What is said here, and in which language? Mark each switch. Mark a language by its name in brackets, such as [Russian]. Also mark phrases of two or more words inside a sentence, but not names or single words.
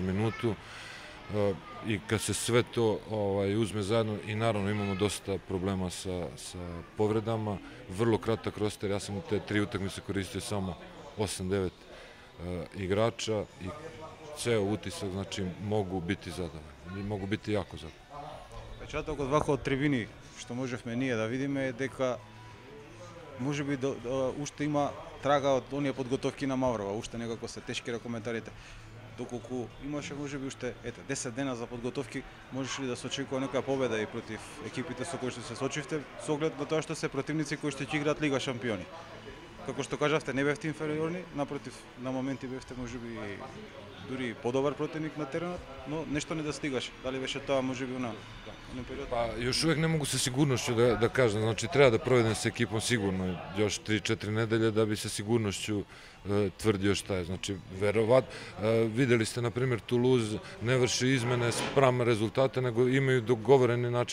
[Serbian] minutu i kad se sve to uzme zajedno i naravno imamo dosta problema sa povredama, vrlo kratak roster, ja sam u te 3 utakmice koristio samo 8-9 igrača i ceo utisak, znači mogu biti zadovoljni, mogu biti jako zadovoljni. [Macedonian] Печатокот вака од трибини што можевме ние да видиме е дека можеби уште има трага од оние подготовки на Маврова, уште некако се тешки коментарите. Доколку имаше можеби уште 10 дена за подготовки, можеше ли да се очекува некоја победа и против екипите со кои што се сочивте, со оглед на тоа што се противници кои што ќе играат Лига шампиони? Како што кажавте, не бевте инфериорни, напротив, на моменти бевте можеби дури подобар противник на теренот, но нешто не достигаше. Дали беше тоа можеби на период? [Serbian] Pa još uvek ne mogu sa sigurnošću da kažem, znači treba da provedem sa ekipom sigurno još 3-4 nedelje da bi sa sigurnošću tvrdio šta je. Znači, verovatno, videli ste, na primjer, Toulouse ne vrši izmene spram rezultate, nego imaju dogovorene načine.